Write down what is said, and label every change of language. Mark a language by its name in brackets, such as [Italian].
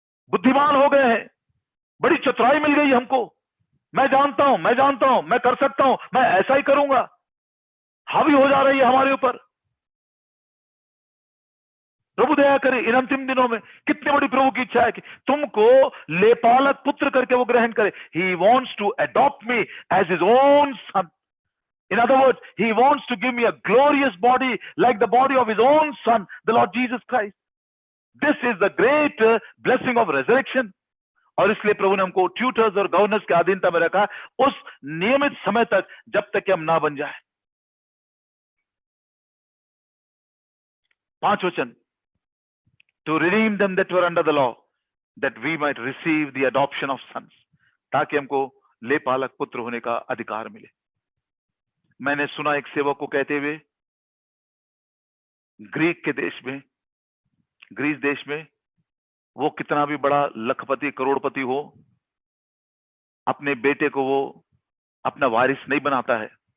[Hindi] बुद्धिमान हो गए हैं, बड़ी चतुराई मिल गई हमको। मैं जानता हूं, मैं कर सकता हूं, मैं ऐसा ही करूंगा, हावी हो जा रही है हमारे ऊपर। प्रभु दया करे इन अंतिम दिनों में। कितनी बड़ी प्रभु की इच्छा है कि तुमको लेपालक पुत्र करके वो ग्रहण करे। [English] He wants to adopt me as his own son. In other words, he wants to give me a glorious body like the body of his own son, the Lord Jesus Christ. This is the great blessing of resurrection. [Hindi] और इसलिए प्रभु ने हमको tutors और governors के अधीनता में रखा उस नियमित समय तक, जब तक कि हम ना बन जाए। [English] 5 वचन, to redeem them that were under the law, that we might receive the adoption of sons, [Hindi] ताकि हमको लेपालक पुत्र होने का अधिकार मिले। मैंने सुना एक सेवक को कहते हुए, ग्रीक के देश में, ग्रीस देश में, वो कितना भी बड़ा लखपति करोड़पति हो, अपने बेटे को वो अपना वारिस नहीं बनाता है।